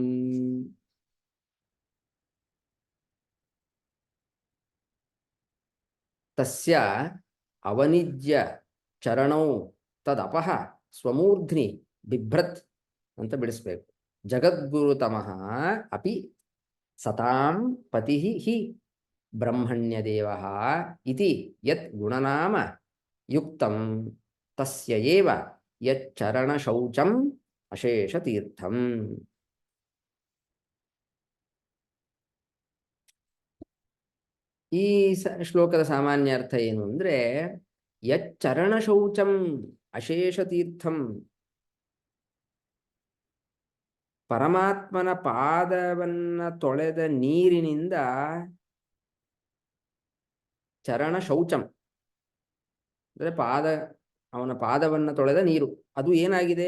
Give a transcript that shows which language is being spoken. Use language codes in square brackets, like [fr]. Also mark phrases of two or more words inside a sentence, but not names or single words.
[sa] ತಸ್ಯ ಅವನಿಜ್ಯ ಚರಣೌ ತದಪಃ ಸ್ವಮೂರ್ಧ್ನಿ ಬಿಭ್ರತ್ [kn] ಅಂತ ಬಿಡಿಸ್ಬೇಕು. [sa] ಜಗದ್ಗುರುತಮಃ ಅಪಿ ಸತಾಂ ಪತಿ ಹಿ ಬ್ರಹ್ಮಣ್ಯದೇವಃ ಇತಿ ಯತ್ ಗುಣನಾಮ ಯುಕ್ತಂ ತಸ್ಯ ಏವ ಯಚ್ಚರಣ ಶೌಚಂ ಅಶೇಷತೀರ್ಥಂ. [kn] ಈ ಶ್ಲೋಕದ ಸಾಮಾನ್ಯ ಅರ್ಥ ಏನು ಅಂದ್ರೆ, [sa] ಯಚ್ಚರಣ ಶೌಚಂ ಅಶೇಷತೀರ್ಥಂ, [kn] ಪರಮಾತ್ಮನ ಪಾದವನ್ನ ತೊಳೆದ ನೀರಿನಿಂದ [sa] ಚರಣ ಶೌಚಂ [kn] ಅಂದರೆ ಅವನ ಪಾದವನ್ನ ತೊಳೆದ ನೀರು ಅದು ಏನಾಗಿದೆ?